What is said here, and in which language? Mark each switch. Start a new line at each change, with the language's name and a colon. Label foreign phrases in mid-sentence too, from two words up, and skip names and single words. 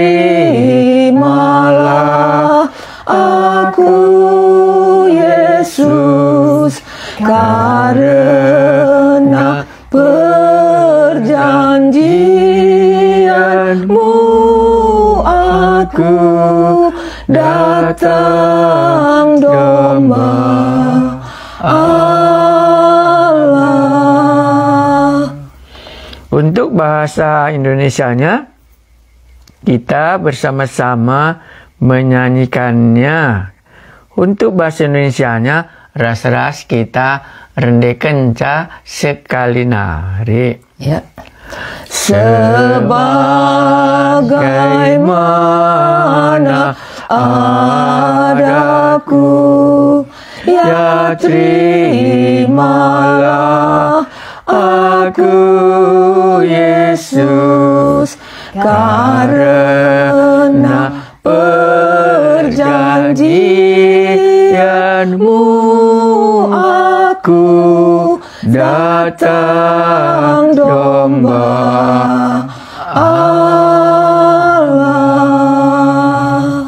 Indonesian: terimalah aku, Yesus, karena perjanjianmu aku datang domba Allah. Untuk bahasa Indonesianya, kita bersama-sama menyanyikannya. Untuk bahasa Indonesianya,
Batak Karo: ras-ras kita rendekan ca sekali nari.
Indonesian: Ya. Sebagaimana adaku, ya terimalah aku, Yesus, karena perjanjianmu aku datang domba Allah.